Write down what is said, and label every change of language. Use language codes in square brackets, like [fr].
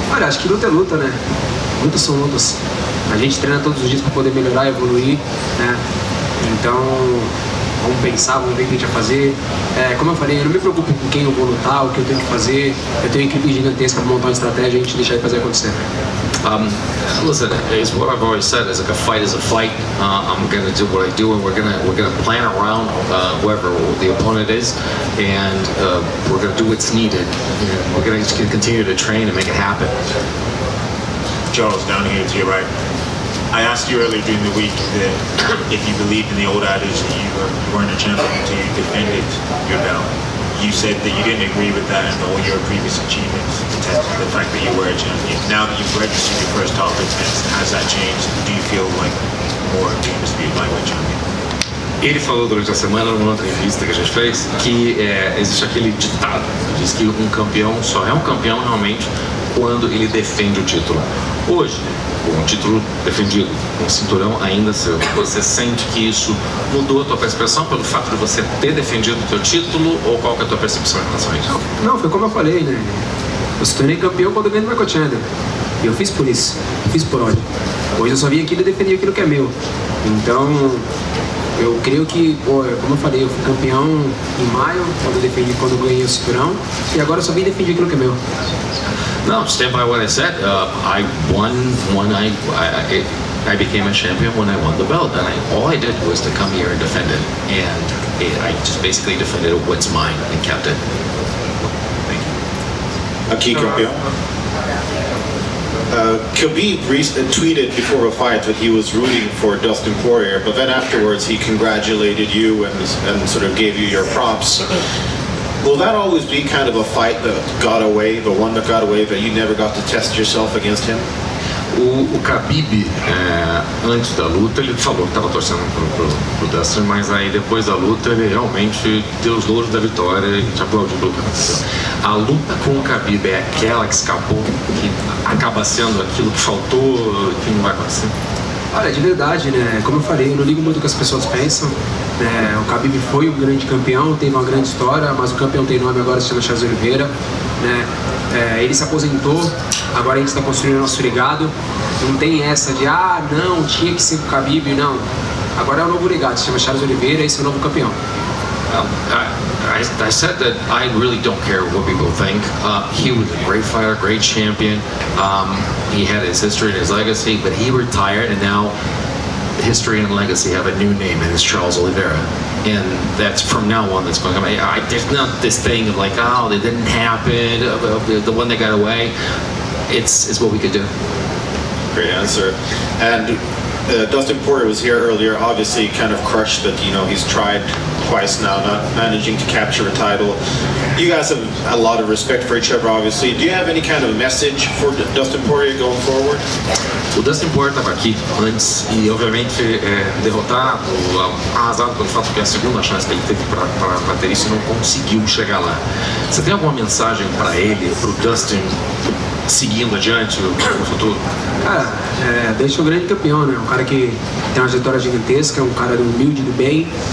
[pt] Olha, acho que luta é luta, né? Lutas são lutas. A gente treina todos os dias para poder melhorar, evoluir, né? Então, vamos pensar, vamos ver o que a gente vai fazer. Como eu falei, eu não me preocupo com quem eu vou lutar, o que eu tenho que fazer. Eu tenho uma equipe gigantesca para montar uma estratégia e a gente deixar ele fazer acontecer. [en] Listen, it's what I've always said. Is like a fight is a fight. I'm going to do what I do, and we're gonna plan around whoever the opponent is, and we're going to do what's needed. And we're going to continue to train and make it happen. Charles, down here to your right. I asked you earlier during the week that if you believed in the old adage that you weren't a champion until you defended your belt. You said that you didn't agree with that and all your previous achievements, the fact that you were a champion. Now that you've registered your first top defense, has that changed? Do you feel like more being disputed lightweight champion? [pt] Ele falou durante a semana, numa entrevista que a gente fez, que existe aquele ditado que diz que um campeão só é um campeão realmente quando ele defende o título. Hoje, com o título defendido, com o cinturão ainda seu. Você sente que isso mudou a tua percepção pelo fato de você ter defendido o teu título, ou qual que é a tua percepção em relação a isso? Não, foi como eu falei, né? Eu se tornei campeão quando eu ganhei do Michael Chandler. E eu fiz por isso, eu fiz por ódio. Hoje eu só vim aqui e defendi aquilo que é meu. Então, eu creio que, como eu falei, eu fui campeão em maio, quando eu ganhei o cinturão, e agora eu só vim defender aquilo que é meu. [en] No, stand by what I said. I won when I became a champion when I won the belt, and all I did was to come here and defend it, and I just basically defended what's mine and kept it. [pt] Aqui, campeão. [en] Khabib tweeted before a fight that he was rooting for Dustin Poirier, but then afterwards he congratulated you and sort of gave you your props. Will that always be kind of a fight that got away, the one that got away, that you never got to test yourself against him? [pt] O Khabib, antes da luta, ele falou que estava torcendo pro Dustin, mas aí depois da luta ele realmente deu os louros da vitória e te aplaudiu pelo que aconteceu. A luta com o Khabib é aquela que escapou, que acaba sendo aquilo que faltou, que não vai acontecer? Olha, de verdade, né? Como eu falei, eu não ligo muito o que as pessoas pensam. O Khabib foi um grande campeão, teve uma grande história, mas o campeão tem nome agora, se chama Charles Oliveira, né? Ele se aposentou, agora a gente está construindo o nosso legado. Não tem essa de, não, tinha que ser o Khabib, não. Agora é o novo legado, se chama Charles Oliveira, esse é o novo campeão. [en] I said that I really don't care what people think. He was a great fighter, great champion. He had his history and his legacy, but he retired, and now history and legacy have a new name, and it's Charles Oliveira. And that's from now on that's going on. There's not this thing of like, they didn't happen, the one that got away. It's what we could do. Great answer. And Dustin Poirier was here earlier, obviously kind of crushed that, he's tried twice now, not managing to capture a title. You guys have a lot of respect for each other, obviously. Do you have any kind of message for Dustin Poirier going forward? [pt] O Dustin Poirier estava aqui antes e, obviamente, derrotado, arrasado pelo fato que é a segunda chance que ele teve para ter isso e não conseguiu chegar lá. Você tem alguma mensagem para ele, para o Dustin, seguindo adiante no futuro? Cara, deixa o grande campeão, né? Um cara que tem uma trajetória gigantesca, um cara humilde, do bem.